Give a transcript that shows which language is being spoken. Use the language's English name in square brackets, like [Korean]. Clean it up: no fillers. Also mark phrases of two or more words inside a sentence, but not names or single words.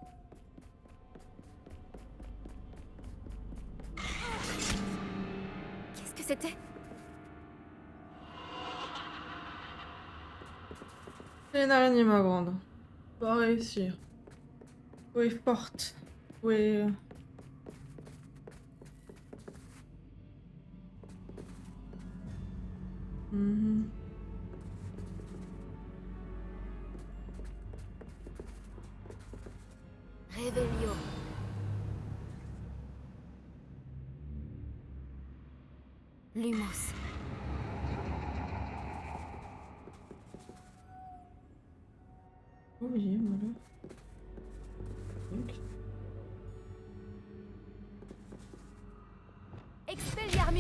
[French] Qu'est-ce que c'était? C'est une araignée, ma grande. On va réussir. Oui, forte. Oui. Revelio. Lumos. Oh oui, voilà. Ok. Expelliarmus.